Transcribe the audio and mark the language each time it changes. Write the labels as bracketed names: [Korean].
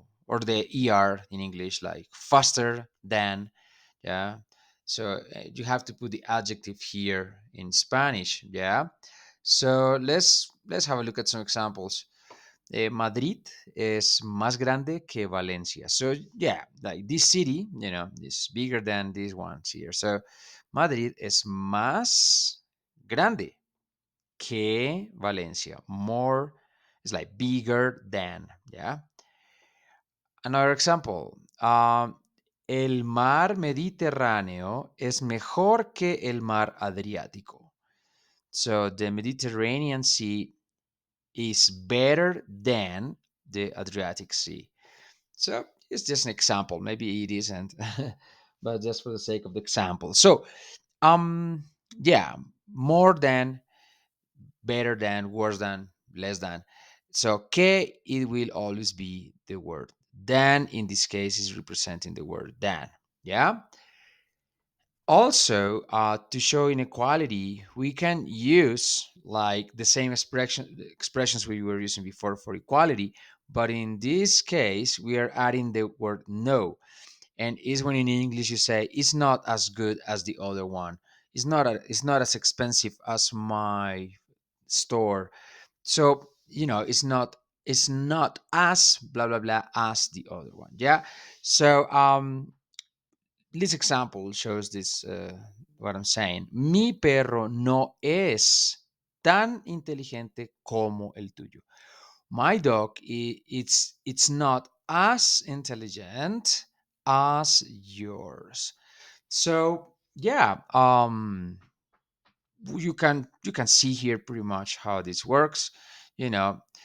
[English] Or the er in English, like faster than. Yeah. So you have to put the adjective here in Spanish. Yeah. So let's have a look at some examples. [Spanish] Madrid es más grande que Valencia. [English] So yeah, like this city, is bigger than these ones here. [Spanish] So Madrid es más grande que Valencia. [English] More is like bigger than. Yeah. Another example. [Spanish] El mar Mediterráneo es mejor que el mar Adriático. [English] So the Mediterranean Sea is better than the Adriatic Sea. So it's just an example. Maybe it isn't, but just for the sake of the example. So, um, yeah, more than, better than, worse than, less than. So que, it will always be the word. Than in this case is representing the word than. Yeah. Also, to show inequality, we can use like the same expressions we were using before for equality, but in this case, we are adding the word no. And is when in English you say it's not as good as the other one. It's not as expensive as my store. So it's not as blah blah blah as the other one. Yeah. So this example shows this what I'm saying. [Spanish] Mi perro no es tan inteligente como el tuyo. [English] My dog, it's not as intelligent as yours. So yeah, you can see here pretty much how this works. you know.